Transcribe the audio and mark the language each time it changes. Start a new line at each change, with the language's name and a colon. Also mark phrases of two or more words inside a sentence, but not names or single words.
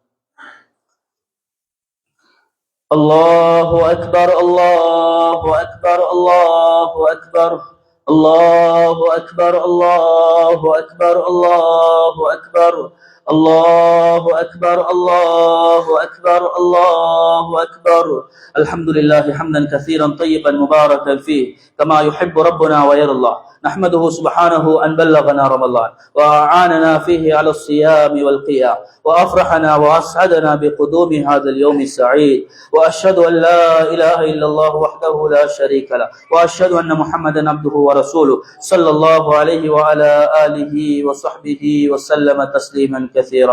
Arabic: الله أكبر، الله أكبر، الله أكبر، الله أكبر، الله أكبر، الله أكبر، الله أكبر، الله أكبر، الله أكبر. الحمد لله حمدا كثيرا طيبا مباركا فيه كما يحب ربنا ويرضى. نحمده سبحانه أن بلغنا رمضان وأعاننا فيه على الصيام والقيام وأفرحنا وأسعدنا بقدوم هذا اليوم السعيد. وأشهد أن لا إله إلا الله وحده لا شريك له، وأشهد أن محمدا عبده ورسوله صلى الله عليه وعلى آله وصحبه وسلم تسليما كثيرا.